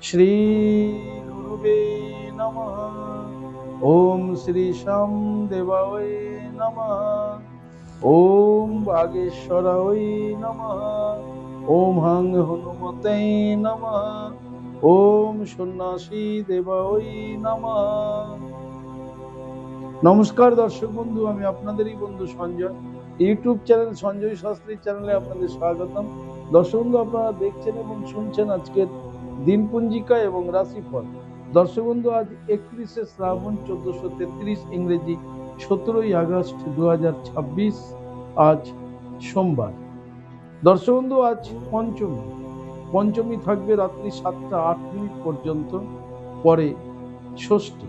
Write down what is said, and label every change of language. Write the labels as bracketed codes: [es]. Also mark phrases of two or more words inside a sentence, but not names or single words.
[sa] श्री गुरुवे नमः। ओम श्री श्याम देवाय नमः। ओम बागेश्वराय नमः। ओम हंग हनुमते नमः। ओम सन्यासी देवाय नमः। [bn] নমস্কার দর্শক বন্ধু, আমি আপনাদেরই বন্ধু সঞ্জয়। ইউটিউব চ্যানেল সঞ্জয় শাস্ত্রী চ্যানেলে আপনাদের স্বাগতম। দর্শক বন্ধু, আপনারা देखছেন এবং শুনছেন আজকের দিনপঞ্জিকা এবং রাশিফল। দর্শক বন্ধু, আজ 31শে শ্রাবণ 1433 ইংরেজি 17ই আগস্ট 2026, আজ সোমবার। দর্শক বন্ধু, আজ পঞ্চমী থাকবে রাত্রি 7টা 8 মিনিট পর্যন্ত, পরে ষষ্ঠী।